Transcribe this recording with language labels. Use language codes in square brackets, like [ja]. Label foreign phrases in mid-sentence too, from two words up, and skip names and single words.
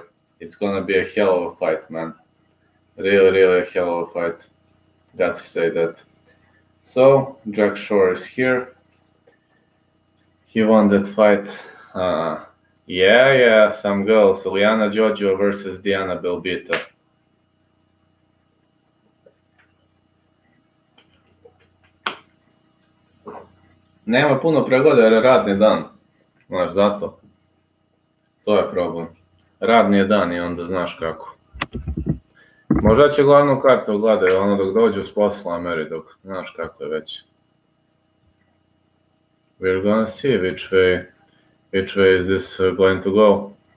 [en] It's gonna be a hell of a fight, man. Really a hell of a fight. Got to say that. So, Jack Shore is here. He won that fight. Yeah, some girls. Liana Jojo versus Diana Belbita. [sr] Nema puno pregleda jer je radni dan. Znaš, zato. To je problem. Radni je dan i onda znaš kako. Možda će glavnu kartu gledaju ono dok dođu s posla meri dok znaš kako je već. [en] We're gonna see which way is this going to go.